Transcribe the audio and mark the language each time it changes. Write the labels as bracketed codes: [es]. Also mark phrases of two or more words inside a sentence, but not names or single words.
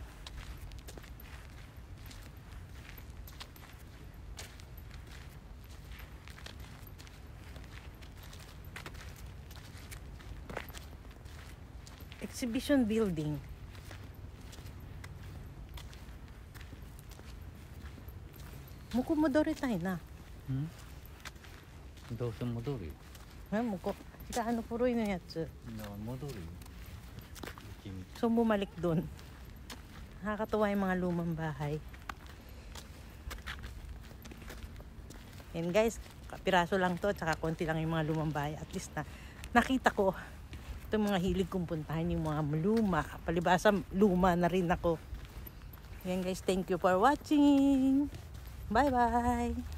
[en] Exhibition building. [ja] 向こう戻り [tl] tayo na. [ja] どうせ戻るよ。 Muko. [tl] Kita ano puro yun yung yatsu. [ja] 戻るよ。 [tl] So bumalik dun. Nakakatuwa yung mga lumang bahay. Yan guys, piraso lang to, tsaka konti lang yung mga lumang bahay. At least na nakita ko itong mga hilig kong puntahan, yung mga luma. Palibasa luma na rin ako. Yan guys, [en] thank you for watching. Bye bye.